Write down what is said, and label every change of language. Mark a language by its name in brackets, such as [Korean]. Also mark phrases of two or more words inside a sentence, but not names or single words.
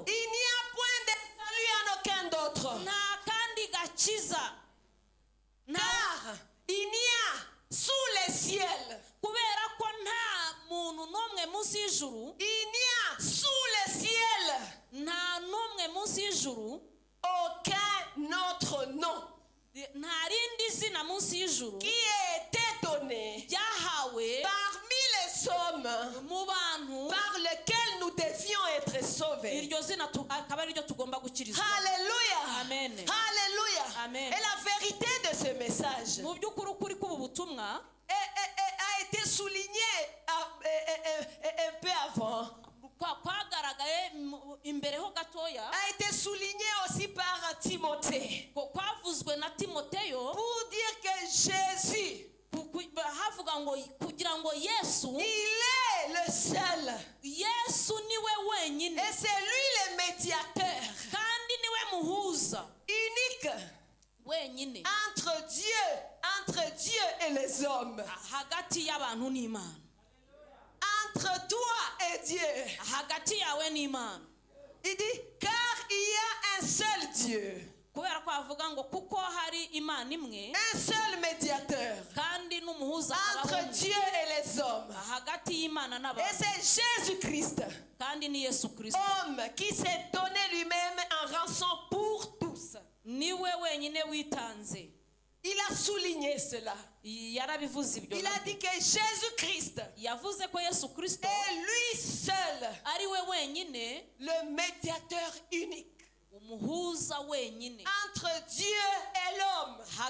[French] Il n'y a point de salut en aucun d'autre. [Kinyarwanda] Nta kandi gakiza. [French] Car il n'y a sous les ciels. [Kinyarwanda] Kubera ko nta muntu n'umwe munsi y'ijuru. [French] Il n'y a sous les ciels. [Kinyarwanda] Nta n'umwe munsi y'ijuru. [French] Aucun autre nom. [Kinyarwanda] Nta rindi zina munsi y'ijuru. [French] Qui est étonné [Kinyarwanda] Ryahawe [French] parmi les hommes [Kinyarwanda] mu bantu. [French] par lesquels nous devions être sauvés. [Kinyarwanda] Iryo zina akaba ari ryo tugomba gukirizwa. [French] Alléluia. [Kinyarwanda] Amen. [French] Alléluia. [Kinyarwanda] Amen. [French] Et la vérité de ce message [Kinyarwanda] Mu by'ukuri ukuri k'ubu butumwa [French] a été souligné un peu avant. [Kinyarwanda] kwagaragaye imbere ho gatoya. [French] A été souligné aussi par Timothée. [Kinyarwanda] Kwavuzwe na Timoteyo. [French] Pour dire que Jésus, [Kinyarwanda] havuga ngo kugira ngo Yesu, [French] il est le seul. [Kinyarwanda] Yesu niwe wenyine. [French] Et c'est lui le médiateur. [Kinyarwanda] Kandi niwe muhuza. [French] Unique. [Kinyarwanda] Wenyine. [French] Entre Dieu et les hommes. [Kinyarwanda] Hagati y'abantu n'Imana. [French] Entre toi et Dieu. [Kinyarwanda] Hagati yawe n'Imana. [French] Il dit car il y a un seul Dieu. [Kinyarwanda] Kubera ko avuga ngo kuko hari Imana imwe. [French] Un seul médiateur. [Kinyarwanda] Kandi n'umuhuza [French] entre Dieu et les hommes. [Kinyarwanda] Hagati y'Imana n'abantu. [French] Et c'est Jésus-Christ. [Kinyarwanda] Kandi ni Yesu Kristo. [French] Homme qui s'est donné lui-même en rançon pour tous. [Kinyarwanda] Niwe wenyine witanze. [French] Il a souligné cela. Il a dit que Jésus-Christ est lui seul le médiateur unique entre Dieu et l'homme.